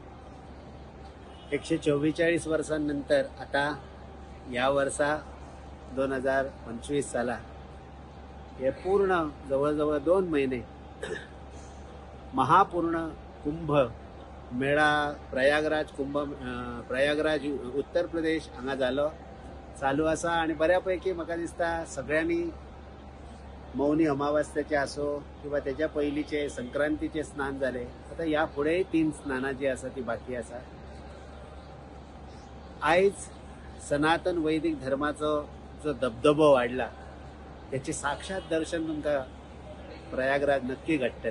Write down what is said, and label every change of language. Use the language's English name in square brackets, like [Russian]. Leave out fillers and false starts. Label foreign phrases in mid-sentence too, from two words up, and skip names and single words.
[Konkani] 144 वर्षांनंतर आता या वर्षा 2025 साला हे पूर्ण जवळजवळ 2 महिने महापूर्ण कुंभ मेळा प्रयागराज उत्तर प्रदेश हांगा जालो चालू आसा आणि बऱ्यापैकी म्हाका दिसता सगळ्यांनी मौनी अमावास्येचे असो किंवा त्याच्या पयलींचे संक्रांतीचे स्नान झाले. आता या पुढे 3 स्नाना जी आसा ती बाकी आसा. आयज सनातन वैदिक धर्माचो जो दबदबो वाढला त्याचे साक्षात दर्शन तुमका प्रयागराज नक्की घडटले.